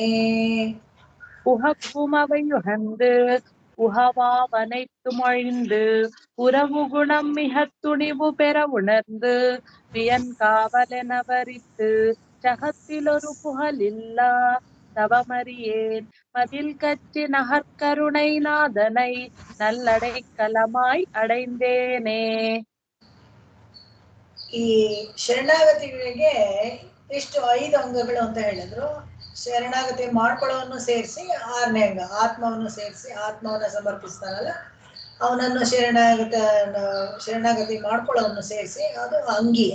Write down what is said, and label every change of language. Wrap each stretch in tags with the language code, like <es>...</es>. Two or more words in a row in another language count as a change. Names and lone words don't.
<ta>உகக்கும் அவை உகந்து உகவாவனைத்தும் ஒழிந்து உறவு குணம் மிக துணிவு பெற உணர்ந்து வியன் காவலென வரித்து ஜகத்தில் ஒரு புகழில்லா தவமறியேன் மதில் கச்சி நகர்கருணை நாதனை நல்லடை கலமாய் அடைந்தேனே.</ta> <kn>ಈ ಶರಣಾಗತಿಗಳಿಗೆ ಇಷ್ಟು 5 ಅಂಗಗಳು ಅಂತ ಹೇಳಿದ್ರು. ಶರಣಾಗತಿ ಮಾಡ್ಕೊಳ್ಳೋವನ್ನು ಸೇರಿಸಿ 6ನೇ ಅಂಗ ಆತ್ಮವನ್ನು ಸೇರಿಸಿ, ಆತ್ಮವನ್ನ ಸಮರ್ಪಿಸ್ತಾನಲ್ಲ ಅವನನ್ನು ಶರಣಾಗತಿ ಮಾಡ್ಕೊಳ್ಳೋವನ್ನು ಸೇರಿಸಿ ಅದು ಅಂಗಿ.</kn>